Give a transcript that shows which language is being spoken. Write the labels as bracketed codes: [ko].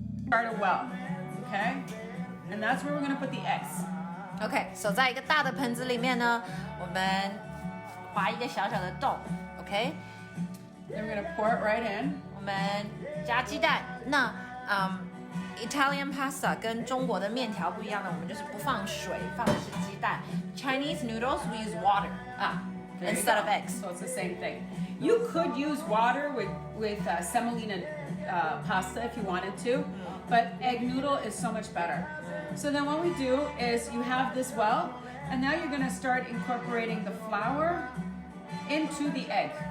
[en] part well, okay? And that's where we're gonna put the eggs. [zh] OK， so 在一个大的盆子里面呢，我们划一个小小的洞 ，OK？ [en] Then we're gonna pour it right in. [zh] 我们加鸡蛋。那Italian pasta 跟中国的面条不一样的，我们就是不放水，放的是鸡蛋。 [en] Chinese noodles we use water instead of eggs. So it's the same thing. You could use water with semolina pasta if you wanted to, but egg noodle is so much better. So then what we do is you have this well, and now you're gonna start incorporating the flour into the egg.